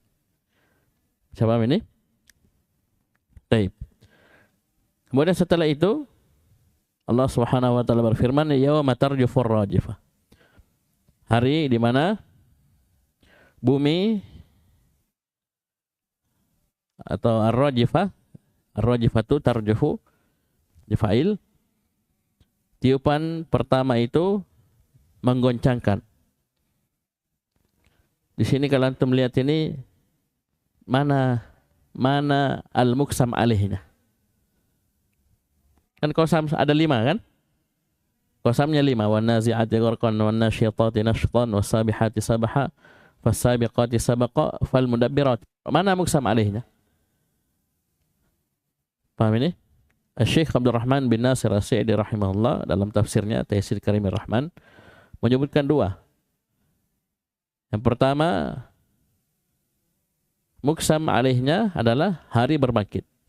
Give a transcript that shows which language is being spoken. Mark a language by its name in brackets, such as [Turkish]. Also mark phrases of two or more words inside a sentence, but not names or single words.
[Indonesian] Siapa ini? Baik. Kemudian setelah itu Allah [Arabic] سبحانه وتعالى [Indonesian] berfirman, [Arabic] "يوم ترجف الراجفة." [Indonesian] Hari di mana bumi atau ar-rajifah, [Arabic] الراجفة ترجف [Indonesian] difail. Tiupan pertama itu menggoncangkan. Di sini kalau antum lihat ini mana al-muqsam alaihnya. Kan qasam ada 5 kan? Qasamnya 5. [Arabic] والنازعات غرقا والناشطات نشطا والسابحات سبحا فالسابقات سبقا فالمدبرات. [Indonesian] Mana muqsam alaihnya? Paham ini? Syekh Abdul Rahman bin Nasir As-Sa'di rahimahullah dalam tafsirnya Taysir Karimir Rahman menyebutkan 2. Yang pertama, muqsam alaihnya adalah hari berbangkit.